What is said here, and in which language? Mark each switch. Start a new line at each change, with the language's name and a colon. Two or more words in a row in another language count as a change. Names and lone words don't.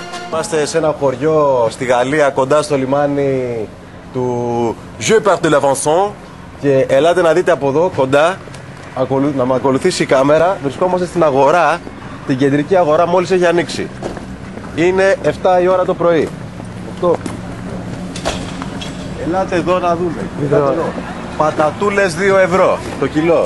Greek: Είμαστε σε ένα χωριό στη Γαλλία κοντά στο λιμάνι του Je pars de l'Avançon και ελάτε να δείτε από εδώ κοντά, να με ακολουθήσει η κάμερα. Βρισκόμαστε στην αγορά, την κεντρική αγορά, μόλις έχει ανοίξει. Είναι 7 η ώρα το πρωί. 8. Ελάτε εδώ να δούμε. Πατατούλες 2 ευρώ το κιλό.